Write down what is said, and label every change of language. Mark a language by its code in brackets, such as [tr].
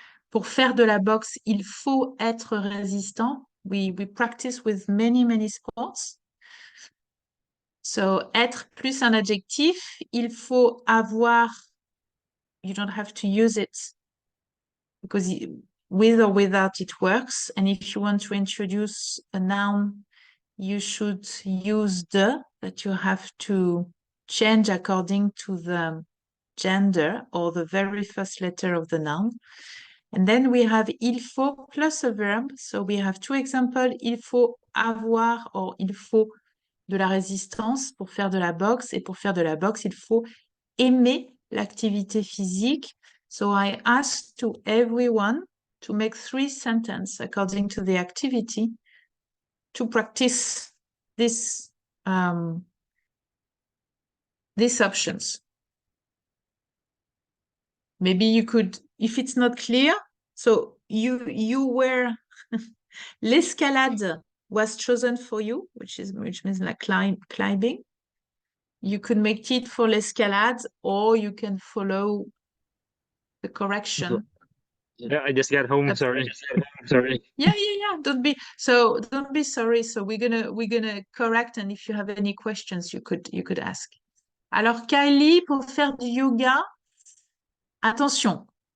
[fr] Pour faire de la boxe, il faut être résistant. [en] We practice with many sports. So, [fr] être plus un adjectif, il faut avoir, [en] you don't have to use it because with or without it works. And if you want to introduce a noun, you should use the, that you have to change according to the gender or the very first letter of the noun. And then we have [fr] il faut plus [en] a verb. So we have 2 examples. [fr] Il faut avoir or il faut de la résistance pour faire de la boxe. Et pour faire de la boxe, il faut aimer l'activité physique. [en] So I ask to everyone to make 3 sentences according to the activity to practice these options. Maybe you could, if it's not clear, so you were, l'escalade was chosen for you, which means like climbing. You could make it for l'escalade, or you can follow the correction. Yeah, I just got home. Sorry. Sorry. Yeah. Don't be sorry. So we're gonna correct, and if you have any questions, you could ask. [fr] Alors Kylie, pour faire du yoga, attention.